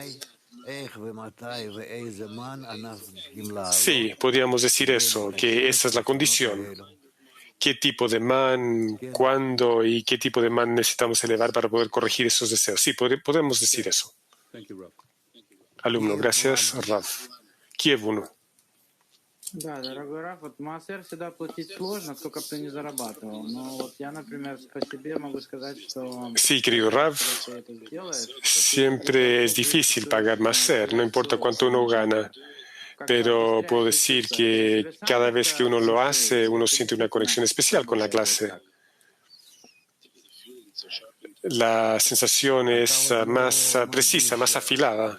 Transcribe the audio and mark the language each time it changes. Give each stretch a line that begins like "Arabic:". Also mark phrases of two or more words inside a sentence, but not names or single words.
Spanish: Sí, podríamos decir eso, que esa es la condición. ¿Qué tipo de man, cuándo y qué tipo de man necesitamos elevar para poder corregir esos deseos? Sí, podemos decir eso. Alumno, gracias, Rav. Kiev 1.
Russian: Да, дорогой Раф, вот маасер всегда платить сложно, сколько бы ты ни зарабатывал. Но вот я, например, по себе могу сказать, что...
Spanish: Sí, querido Rav, siempre es difícil pagar maser, no importa cuánto uno gana. Pero puedo decir que cada vez que uno lo hace, uno siente una conexión especial con la clase. La sensación es más precisa, más afilada.